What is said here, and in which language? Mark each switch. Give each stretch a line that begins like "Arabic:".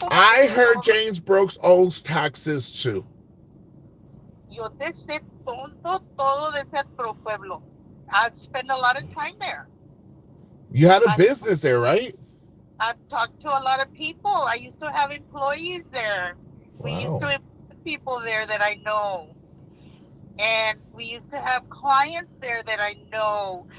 English: I heard James Brooks owes taxes too.
Spanish: Yo te sé todo de ese pueblo.
English: I've spent a lot of time there. You had a business there, right? I've talked to a lot of people. I used to have employees there. We used to employ people there that I know. And we used to have clients there that I know.